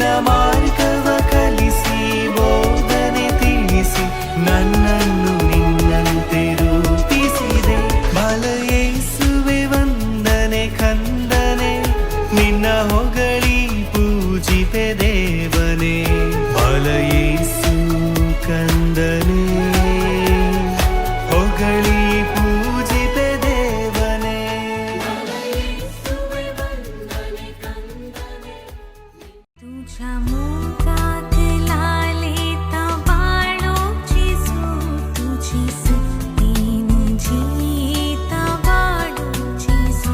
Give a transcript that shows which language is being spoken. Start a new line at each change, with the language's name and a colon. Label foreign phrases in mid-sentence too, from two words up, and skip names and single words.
Kannada: ಮಾರ್ಗವ ಕಲಿಸಿ ಬೋಧನೆ ತಿಳಿಸಿ ನನ್ನನ್ನು ನಿನ್ನಂತೆ ರೂಪಿಸಿದೆ ಬಾಲ ಯೇಸುವೆ ವಂದನೆ ಕಂದನೆ ನಿನ್ನ ಹೊಗಳಿ ಪೂಜಿಪೆ ದೇವನೇ ಬಾಲ ಯೇಸು ಕಂದನೆ ಹೊಗಳಿ ಪೂಜಿಪೆ ದೇವನೇ
Konkani: तुझ्या मुखात लालेता बाळो जेजू तुझी सक्तीन जीता बाळो जेजू